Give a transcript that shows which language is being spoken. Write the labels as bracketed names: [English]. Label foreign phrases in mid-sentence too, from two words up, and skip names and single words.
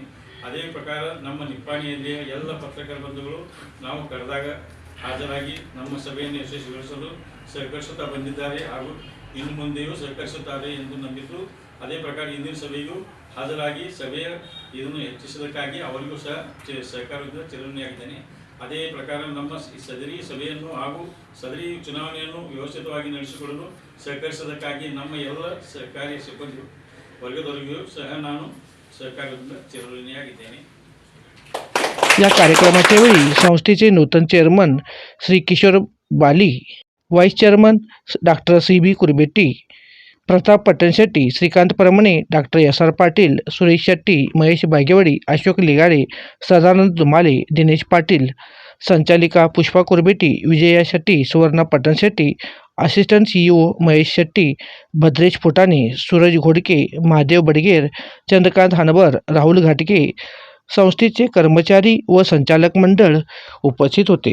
[Kannada] ಅದೇ ಪ್ರಕಾರ ನಮ್ಮ ನಿಪ್ಪಾಣಿಯಲ್ಲಿ ಎಲ್ಲ ಪತ್ರಕರ್ತರ ಬಂಧುಗಳು ನಾವು ಕರೆದಾಗ ಹಾಜರಾಗಿ ನಮ್ಮ ಸಭೆಯನ್ನು ಯಶಸ್ವಿಗೊಳಿಸಲು ಸಹಕರಿಸುತ್ತಾ ಬಂದಿದ್ದಾರೆ ಹಾಗೂ ಇನ್ನು ಮುಂದೆಯೂ ಸಹಕರಿಸುತ್ತಾರೆ ಎಂದು ನಂಬಿದ್ದು, ಅದೇ ಪ್ರಕಾರ ಇಂದಿನ ಸಭೆಗೂ ಹಾಜರಾಗಿ ಸಭೆಯ ಇದನ್ನು ಹೆಚ್ಚಿಸಿದ್ದಕ್ಕಾಗಿ ಅವರಿಗೂ ಸಹ ಸಹಕಾರದಿಂದ ಚಿರಋಣಿಯಾಗಿದ್ದೇನೆ. ಅದೇ ಪ್ರಕಾರ ನಮ್ಮ ಸದರಿ ಸಭೆಯನ್ನು ಹಾಗೂ ಸದರಿ ಚುನಾವಣೆಯನ್ನು ವ್ಯವಸ್ಥಿತವಾಗಿ ನಡೆಸಿಕೊಳ್ಳಲು ಸಹಕರಿಸಿದ್ದಕ್ಕಾಗಿ ನಮ್ಮ ಎಲ್ಲ ಸರ್ಕಾರಿ ಸಿಬ್ಬಂದಿ ವರ್ಗದವರಿಗೂ ಸಹ ನಾನು सहकार्याला चिरऋणीयागिದ್ದೇನೆ. [Marathi] या कार्यक्रमाच्या वेळी संस्थेचे नूतन चेअरमन श्री किशोर बाली, व्हाईस चेअरमन डॉक्टर CB कुरबेटी, प्रताप पट्टणशेट्टी, श्रीकांत परमणे, डॉक्टर SR पाटील, सुरेश शेट्टी, महेश बागेवाडी, अशोक लिगाडे, सदानंद दुमाले, दिनेश पाटील, संचालिका पुष्पा कुरबेटी, विजया शेट्टी, सुवर्णा पट्टणशेट्टी, असिस्टंट CEO महेश शेट्टी, भद्रेश फुटाणे, सूरज घोडके, महादेव बडगेर, चंद्रकांत हानबर, राहुल घाटके, संस्थेचे कर्मचारी व संचालक मंडळ उपस्थित होते.